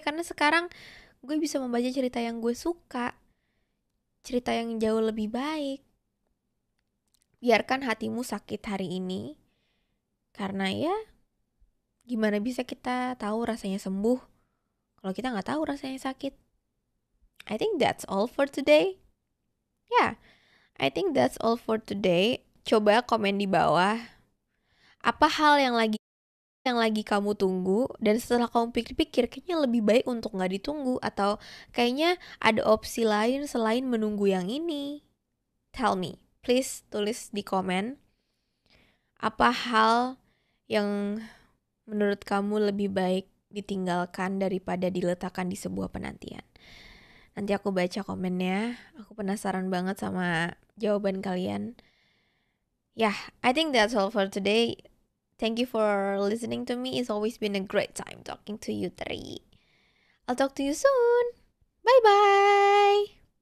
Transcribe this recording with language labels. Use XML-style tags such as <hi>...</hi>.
<id>Karena sekarang gue bisa membaca cerita yang gue suka. Cerita yang jauh lebih baik. Biarkan hatimu sakit hari ini. Karena ya gimana bisa kita tahu rasanya sembuh kalau kita gak tahu rasanya sakit.</id> <en>I think that's all for today. Yeah, I think that's all for today.</en> <id>Coba komen di bawah. Apa hal yang lagi kamu tunggu, dan setelah kamu pikir-pikir kayaknya lebih baik untuk gak ditunggu, atau kayaknya ada opsi lain selain menunggu yang ini.</id> <en>Tell me, please</en> <id>tulis di komen. Apa hal yang menurut kamu lebih baik ditinggalkan daripada diletakkan di sebuah penantian? Nanti aku baca komennya. Aku penasaran banget sama jawaban kalian.</id> <en>Yeah, I think that's all for today. Thank you for listening to me. It's always been a great time talking to you three. I'll talk to you soon. Bye-bye.</en>